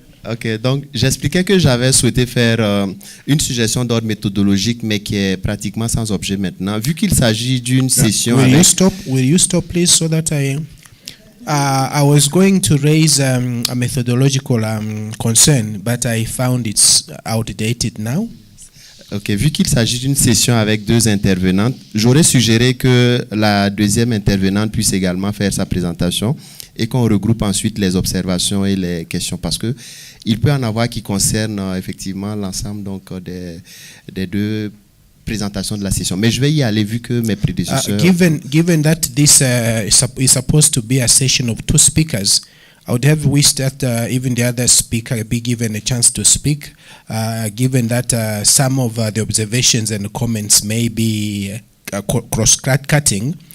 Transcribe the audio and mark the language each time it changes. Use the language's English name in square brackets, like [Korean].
[French] Ok, donc j'expliquais que j'avais souhaité faire une suggestion d'ordre méthodologique, mais qui est pratiquement sans objet maintenant, vu qu'il s'agit d'une session. [English] Will you stop, please, so that I was going to raise a methodological concern, but I found it's outdated now. [French] Ok, vu qu'il s'agit d'une session avec 2 intervenantes, j'aurais suggéré que la deuxième intervenante puisse également faire sa présentation et qu'on regroupe ensuite les observations et les questions, parce que il peut en avoir qui concernent effectivement l'ensemble donc des 2 présentations de la session. Mais je vais y aller vu que mes prédécesseurs... [English] Given that this is supposed to be a session of 2 speakers, I would have wished that even the other speaker be given a chance to speak, given that some of the observations and comments may be cross-cutting.